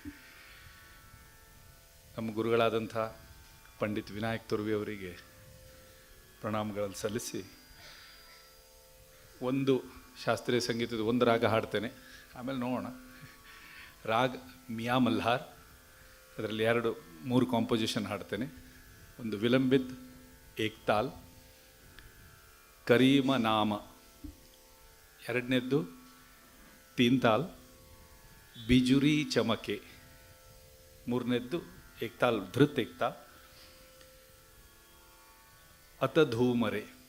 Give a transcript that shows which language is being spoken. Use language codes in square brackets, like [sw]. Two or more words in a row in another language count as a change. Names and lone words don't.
[kn] ನಮ್ಮ ಗುರುಗಳಾದಂಥ ಪಂಡಿತ್ ವಿನಾಯಕ್ ತುರ್ವಿ ಅವರಿಗೆ ಪ್ರಣಾಮಗಳನ್ನು ಸಲ್ಲಿಸಿ ಒಂದು ಶಾಸ್ತ್ರೀಯ ಸಂಗೀತದ ಒಂದು ರಾಗ ಹಾಡ್ತೇನೆ. ಆಮೇಲೆ ನೋಡೋಣ. ರಾಗ್ ಮಿಯಾ ಮಲ್ಹಾರ್, ಅದರಲ್ಲಿ 3 ಕಾಂಪೋಸಿಷನ್ ಹಾಡ್ತೇನೆ. ಒಂದು ವಿಲಂಬಿತ್ ಏಕ್ತಾಲ್, ಕರೀಮ ನಾಮ, ಎರಡನೇದ್ದು ತೀನ್ತಾಲ್, ಬಿಜುರಿ ಚಮಕೆ, ಮೂರನೇದ್ದು ಏಕ್ತಾಲ್ ಧೃತ್ ಏಕ್ತಾಲ್, ಅತಧೂಮರೆ.